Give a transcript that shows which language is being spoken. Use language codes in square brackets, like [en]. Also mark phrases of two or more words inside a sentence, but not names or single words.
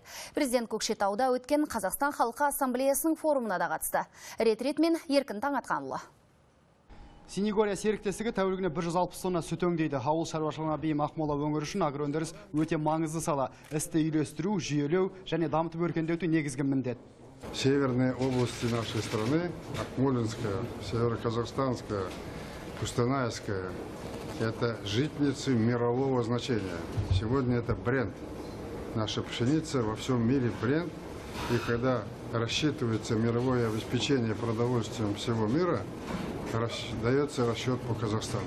[kk] Президент Көкшетауда өткен Қазақстан халқы ассамблеясының форумына да қатысты. Рет-ретмен Еркін Таңатқанұлы. Синегория серіктестігі тәулігіне 160 тонна сүт өңдейді. Ауыл шаруашылығына бейім Ақмола өңірі үшін агроөндіріс өте маңызды сала. Істі үйлестіру, жүйелеу және дамытып өркендету негізгі міндет. [ru] Северные области нашей страны, Акмолинская, Северо-Казахстанская, Кустанайская, это житницы мирового значения. Сегодня это бренд. Наша пшеница во всем мире бренд. И когда рассчитывается мировое обеспечение продовольствием всего мира, дается расчет по Казахстану.